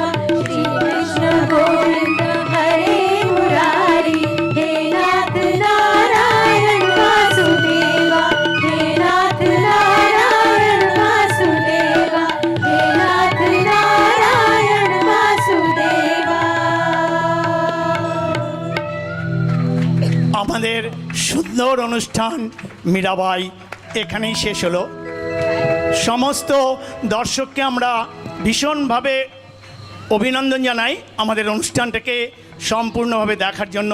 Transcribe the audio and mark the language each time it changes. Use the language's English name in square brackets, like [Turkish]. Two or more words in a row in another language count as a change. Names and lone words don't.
[Sanskrit] श्री कृष्ण गोविंद हरे मुरारी हे नाथ नारायण वासुदेवा। हे नाथ नारायण वासुदेवा। हे नाथ नारायण वासुदेवा। [Bangla] আমাদের সুন্দর অনুষ্ঠান মীরাবাই এখানেই শেষ হলো। সমস্ত দর্শককে আমরা ভীষণভাবে অভিনন্দন জানাই আমাদের অনুষ্ঠানটাকে সম্পূর্ণভাবে দেখার জন্য।